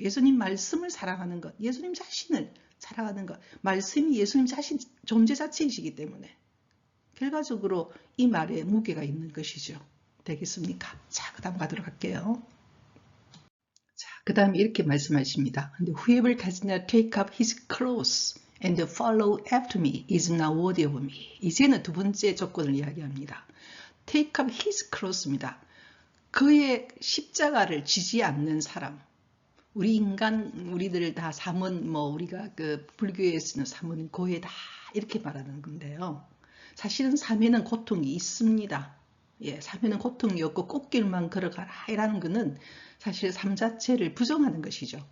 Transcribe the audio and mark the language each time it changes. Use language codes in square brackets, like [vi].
[ko] 예수님 말씀을 사랑하는 것, 예수님 자신을 사랑하는 것. 말씀이 예수님 자신 존재 자체이시기 때문에 결과적으로 이 말에 무게가 있는 것이죠. 되겠습니까? 자, 그 다음 가도록 할게요. 자, 그 다음에 이렇게 말씀하십니다. [en] Whoever does not take up his cross and follow after me is not worthy of me. [ko] 이제는 두 번째 조건을 이야기합니다. [en] Take up his cross입니다. [ko] 그의 십자가를 지지 않는 사람. 우리 인간, 우리들 다 삼은, 우리가 그 불교에 쓰는 삼은 고해 다 이렇게 말하는 건데요. 사실은 삼에는 고통이 있습니다. 예, 삼에는 고통이 없고 꽃길만 걸어가라 이라는 것은 사실 삶 자체를 부정하는 것이죠.